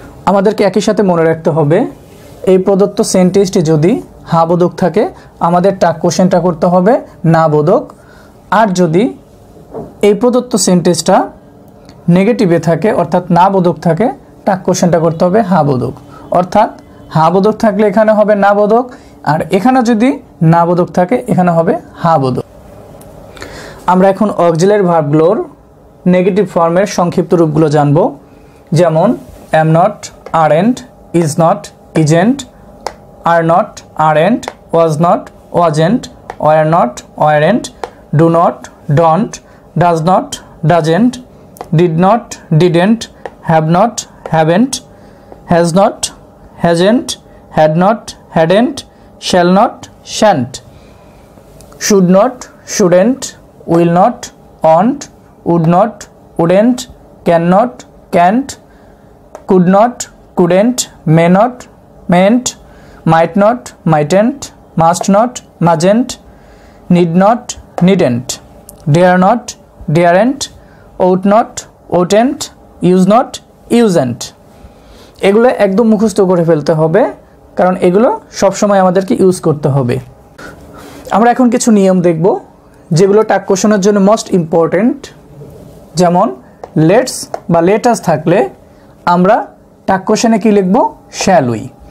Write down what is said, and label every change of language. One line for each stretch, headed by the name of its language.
Bangla: আমাদেরকে একই সাথে মনে রাখতে হবে, এই প্রদত্ত সেন্টেন্সটি যদি হা বোধক থাকে আমাদের ট্যাগ কোশ্চেনটা করতে হবে না বোধক, আর যদি এই প্রদত্ত সেন্টেন্সটা নেগেটিভে থাকে অর্থাৎ না বোধক থাকে ট্যাগ কোশ্চেনটা করতে হবে হা বোধক। অর্থাৎ হা বোধক থাকলে এখানে হবে না বোধক, আর এখানে যদি না বোধক থাকে এখানে হবে হা বোধক। আমরা এখন অক্সিলারি ভার্বগুলোর নেগেটিভ ফর্মের সংক্ষিপ্ত রূপগুলো জানব।
English: যেমন am not, aren't, is not, isn't, are not, aren't, was not, wasn't, were not, weren't, do not, don't, does not, doesn't, did not, didn't, have not, haven't, has not, hasn't, had not, hadn't, shall not, shan't, should not, shouldn't, will not, won't, would not, wouldn't, cannot, can't, could not, couldn't, may not, mayn't, might not, mightn't, must not, mustn't, need not, needn't, dare not, daren't, ought not, oughtn't, use not, usen't।
Bangla: এগুলো একদম মুখস্থ করে ফেলতে হবে, কারণ এগুলো সবসময় আমাদেরকে ইউজ করতে হবে। আমরা এখন কিছু নিয়ম দেখব যেগুলো ট্যাগ কোশ্চেনের জন্য মোস্ট ইম্পর্টেন্ট। যেমন লেটস বা লেটাস থাকলে আমরা ট্যাগ কোশ্চেনে কি লিখব, শ্যাল উই।